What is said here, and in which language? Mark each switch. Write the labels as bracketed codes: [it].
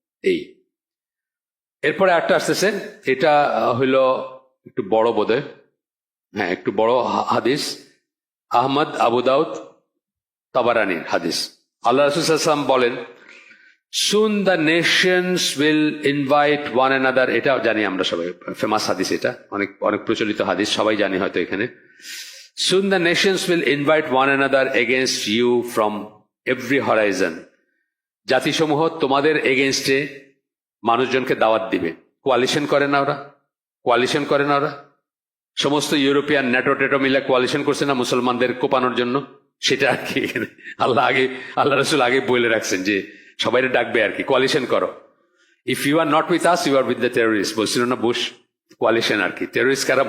[bn] এই এরপরে একটা আসতেছে, এটা হইল একটু বড় বোধহয়, হ্যাঁ একটু বড় হাদিস, আহমদ, আবু দাউদ, তাবারানির হাদিস। আল্লাহ রাসূল সাল্লাল্লাহু আলাইহি ওয়াসাল্লাম বলেন, [en] soon the nations will invite one another, [bn] এটা জানি আমরা সবাই, ফেমাস হাদিস, এটা অনেক অনেক প্রচলিত হাদিস, সবাই জানি হয়তো এখানে। [en] soon the nations will invite one another against you from every horizon, [bn] জাতিসমূহ তোমাদের এগেনস্টে মানুষজনকে দাওয়াত দিবে। কোয়ালিশন করে না ওরা, কোয়ালিশন করে না ওরা, সমস্ত ইউরোপিয়ান ন্যাটো টেটো মিলে কোয়ালিশন করছে না মুসলমানদের কোপানোর জন্য, সেটা আর কি আল্লাহ রাসূল আগে বলে রাখছেন যে সবাই ডাকবে আর কি, কোয়ালিশন করো। [en] if you are not with us you are with the terrorist, [bn] বলছিল না বুশ, কোয়ালিশন আর কি। টেররিস্ট কারা?